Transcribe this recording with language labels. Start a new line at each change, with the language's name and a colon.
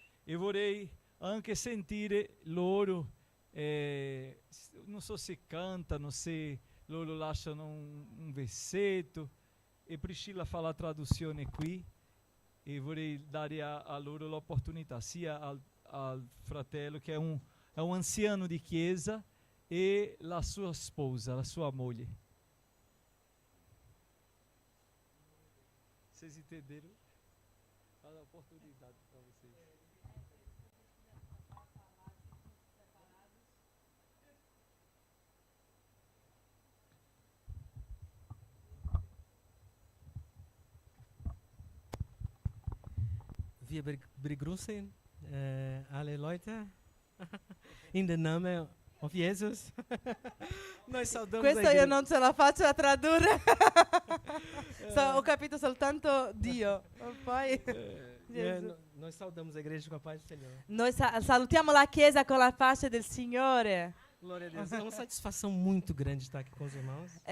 Italian: E vorrei anche sentire loro, non so se cantano, se loro lasciano un versetto, e Priscilla fa la traduzione qui, e vorrei dare a loro l'opportunità, sia al fratello che è un anziano di chiesa, e la sua sposa, la sua moglie.
Portuguese: Vocês entenderam? Dá a oportunidade para vocês.
German: Wir begrüßen alle Leute
English: in the name of Jesus.
Portuguese: Nós saudamos a
Italian: Questo io
Portuguese: igreja.
Italian: non ce la faccio a tradurre. Ho capito soltanto Dio. Poi Gesù.
Portuguese: Nós saudamos a igreja com a paz do Senhor.
Italian: Noi salutiamo la Chiesa con la pace del Signore.
Portuguese: Glória a Deus. É uma satisfação muito grande estar aqui com os irmãos.